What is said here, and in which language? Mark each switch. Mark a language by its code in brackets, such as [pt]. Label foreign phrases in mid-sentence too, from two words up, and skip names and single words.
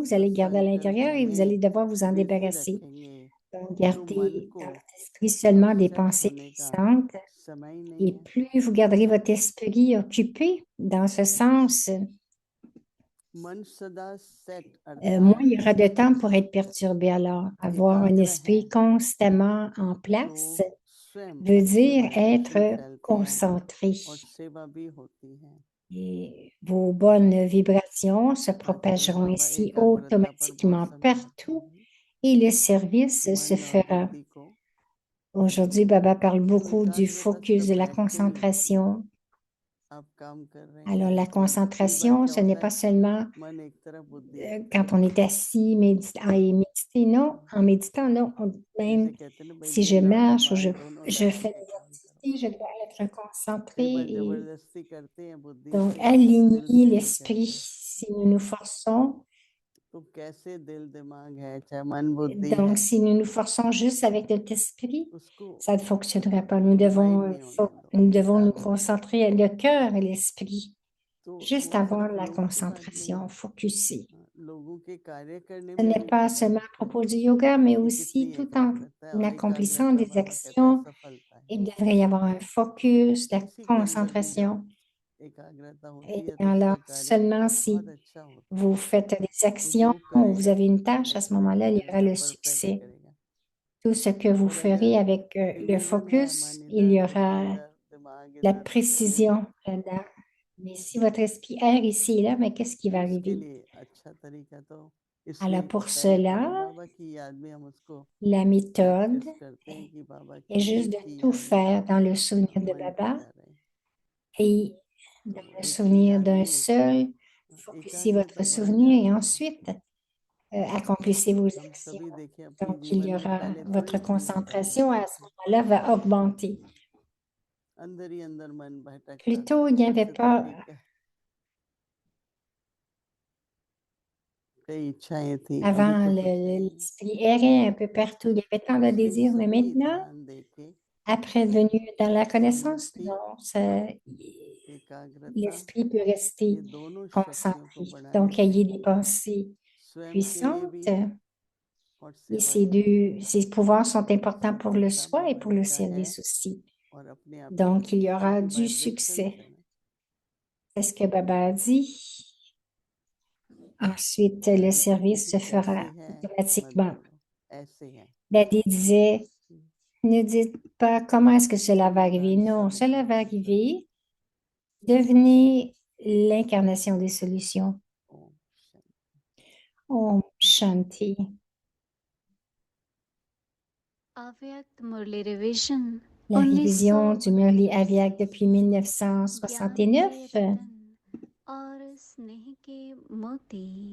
[fr] Vous [hi] समर्थ [fr] allez le garder à l'intérieur [hi] संकल्पों [fr] et vous allez [hi] में [fr] devoir vous en [hi] बिजी [fr] débarrasser. [hi] रखेंगे, [fr] Donc, [hi] तो मन [fr] gardez [hi] को [fr] dans votre esprit seulement des [hi] अपसेट [fr] pensées [hi] होने का [fr] puissantes. [hi] समय ही नहीं [fr] Et [hi] है, [fr] plus vous garderez votre esprit occupé dans ce sens, [hi] मन सदा सेट [fr] moins [hi] अर्थात [fr] il y aura de temps pour être perturbé. Alors, avoir un [hi] एकाग्र है, [fr] esprit constamment en [hi] तो [fr] place [hi] स्वयं [fr] veut [hi] अच्छे [fr] dire [hi] वाइब्रेशन [fr] être [hi] फैलते हैं [fr] concentré. [hi] और सेवा भी होती है। [fr] Et vos bonnes vibrations se [hi] आजकल [fr] propageront [hi] बाबा [fr] ainsi [hi] एकाग्रता पर बहुत [fr] automatiquement [hi] समझाते [fr] partout [hi] हैं, [fr] et le service se [hi] मन और [fr] fera. [hi] बुद्धि को [fr] Aujourd'hui, Baba parle [hi] तो [fr] beaucoup du [hi] एकाग्रता [fr] focus, [hi] सिर्फ [fr] de la [hi] बैठ के नहीं होती है, [fr] concentration. [hi] आप काम कर रहे [fr] Alors, [hi] हैं [fr] la [hi] कई बार [fr] concentration, [hi] क्या [fr] ce n'est [hi] होता [fr] pas [hi] है [fr] seulement [hi] मन एक तरफ बुद्धि एक [fr] quand [hi] तरफ [fr] on est [hi] होता है [fr] assis et méditer, non, en méditant, non, même [hi] जैसे कहते हैं ना भाई [fr] si je [hi] दिल और [fr] marche ou [hi] दिमाग दोनों [fr] je [hi] लगा [fr] fais [hi] के [fr] des [hi] काम करो [fr] activités, je dois être concentré [hi] कई बार [fr] et [hi] जबरदस्ती करते हैं बुद्धि [fr] donc [hi] से दिल [fr] aligner [hi] से नहीं [fr] l'esprit [hi] करते [fr] si nous nous forçons. [hi] तो कैसे दिल दिमाग है चाहे मन बुद्धि है [fr] Donc, si nous nous forçons juste avec notre esprit, [hi] उसको [fr] ça ne fonctionnera pas. Nous [hi] डिवाइड [fr] devons, [hi] नहीं होने दो [fr] nous devons nous [hi] एकाग्रता [fr] concentrer le cœur et l'esprit, [hi] तो [fr] juste [hi] वो [fr] avoir [hi] सिर्फ [fr] la [hi] योग की बात नहीं [fr] concentration, [hi] है [fr] focuser. [hi] लोगों के कार्य करने [fr] Ce [hi] में [fr] n'est [hi] भी [fr] pas [hi] पता [fr] seulement à [hi] लगता है [fr] propos du yoga, mais [hi] कि [fr] aussi [hi] कितनी [fr] tout en [hi] एकाग्रता है और [fr] accomplissant [hi] एकाग्रता [fr] des [hi] बाबा कहते हैं [fr] actions. [hi] सफलता है [fr] Il devrait y avoir un focus, la [hi] किसी के अंदर भी जब [fr] concentration. [hi] एकाग्रता [fr] Et [hi] होती है तो [fr] alors, [hi] उसका कार्य [fr] seulement si [hi] बहुत अच्छा होता है [fr] vous faites des [hi] वो [fr] actions [hi] जो [fr] ou vous [hi] करेगा [fr] avez une tâche, à ce moment-là, il y aura [hi] एकाग्रता [fr] le [hi] परफेक्ट [fr] succès. [hi] करेगा [fr] Tout ce que vous [hi] पर अगर [fr] ferez avec le [hi] इल्यूजन है [fr] focus, [hi] मन [fr] il y [hi] इधर बुद्धि [fr] aura [hi] इधर दिमाग [fr] la [hi] इधर चले [fr] précision là-dedans. Mais si votre esprit erre ici et là, mais qu'est-ce qui [hi] तो [fr] va [hi] उसके [fr] arriver? [hi] लिए अच्छा तरीका तो [fr] Alors, [hi] इसलिए [fr] pour [hi] पहले भोले [fr] cela, [hi] बाबा की याद में हम उसको [fr] la méthode [hi] प्रैक्टिस करते हैं कि बाबा [fr] est [hi] की [fr] juste [hi] एक [fr] de [hi] ही [fr] tout [hi] याद में [fr] faire dans le souvenir de [hi] मन को [fr] Baba [hi] कर रहे हैं [fr] et dans [hi] तो [fr] le [hi] एक ही [fr] souvenir [hi] याद [fr] d'un [hi] में [fr] seul. Focussez votre [hi] एकाग्रता बढ़ [fr] souvenir et [hi] जाती है [fr] ensuite accomplissez vos [hi] हम [fr] actions. [hi] सभी देखें अपने [fr] Donc, il [hi] जीवन [fr] y [hi] में [fr] aura [hi] पहले तो [fr] votre [hi] एक ही [fr] concentration [hi] एकाग्रता [fr] à ce [hi] थी [fr] moment-là va augmenter. [hi] अंदर ही अंदर मन भटकता था [fr] Plutôt, il n'y avait [hi] ऐसे तो [fr] pas, [hi] ठीक है कई इच्छाएं थी अभी [fr] avant, [hi] तो कुछ है ही नहीं [fr] l'esprit errait un peu partout. Il y avait tant de [hi] इसलिए [fr] désirs, mais [hi] सभी [fr] maintenant, [hi] ध्यान देके [fr] après venue dans la connaissance, [hi] समाधि [fr] non, [hi] एकाग्रता [fr] l'esprit peut rester [hi] ये दोनों शक्तियों को [fr] concentré. [hi] बढ़ाने [fr] Donc, [hi] से [fr] ayez des pensées [hi] स्वयं के लिए [fr] puissantes. [hi] भी और [fr] Et [hi] सेवा के लिए भी [fr] ces pouvoirs sont importants pour le [hi] सफलता [fr] soi et [hi] बाबा [fr] pour [hi] ने [fr] le [hi] कहा है [fr] service aussi. [hi] और अपने आप ही [fr] Donc, il [hi] आती [fr] y [hi] है [fr] aura [hi] क्योंकि [fr] du [hi] वाइब्रेशन [fr] succès. [hi] है ना [fr] C'est ce que Baba a dit. Ensuite, le service [hi] कि [fr] se [hi] कैसे [fr] fera [hi] है मत [fr] automatiquement. [hi] बोलो ऐसे है [fr] Daddy disait, ne dites pas comment est-ce que cela va arriver. [hi] समाधान [fr] Non, [hi] सब [fr] cela va [hi] समस्या का [fr] arriver. Devenez l'incarnation des solutions. [hi] ओम शांति। Om Shanti. अव्यक्त मुरली रिवीजन [fr] La révision du Murli Avyak depuis [hi] ज्ञान के [fr] 1969. [hi] रतन और स्नेह के मोती